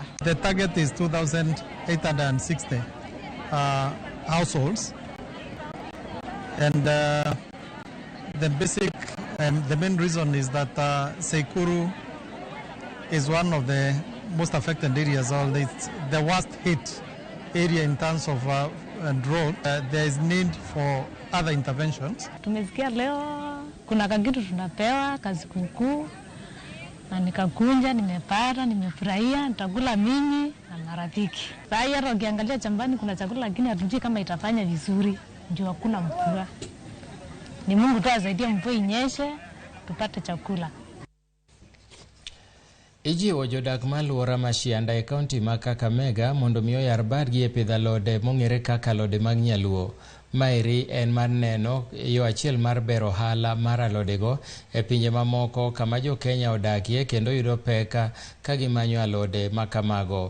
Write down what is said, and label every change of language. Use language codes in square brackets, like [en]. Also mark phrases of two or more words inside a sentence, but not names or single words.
[en] The target is 2,860 households, and the main reason is that Seikuru is one of the most affected areas, or the worst hit area in terms of drought. There is need for other interventions. [sw] Tumesikia leo kuna kakitu tunapewa kazi kukuu, na nikakunja, nimepata, nimefurahia, nitakula mimi na marafiki. Sasa hata ukiangalia chambani kuna chakula, lakini hatujui kama itafanya vizuri, ndio hakuna mvua. Ni Mungu tu asaidie mvua inyeshe tupate chakula. [luo] Ijiwo jodak maluora ma Shianda e kaunti ma Kakamega mondo miyo yar badgi e pidho alode mong'ere kaka alode mag nyaluo. Mairi en mar neno yo achiel mar bero ohala mar alodego e pinje mamoko kama jo Kenya odakie kendo yudo peka ka gimanyo alode makamago.